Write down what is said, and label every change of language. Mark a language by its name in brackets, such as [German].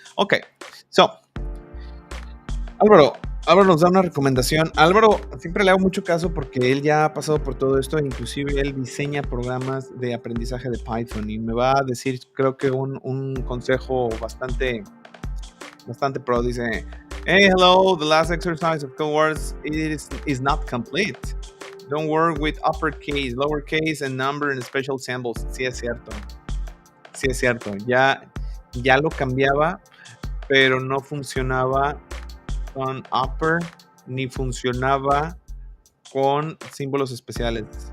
[Spanish] Ok, so, Álvaro nos da una recomendación. Álvaro siempre le hago mucho caso porque él ya ha pasado por todo esto, inclusive él diseña programas de aprendizaje de Python y me va a decir, creo que un consejo bastante pro. Dice, [English] hey, hello, the last exercise of code words is not complete. Don't work with uppercase, lowercase, and number and special symbols. [Spanish] Sí es cierto. Sí es cierto. Ya lo cambiaba, pero no funcionaba con upper ni funcionaba con símbolos especiales.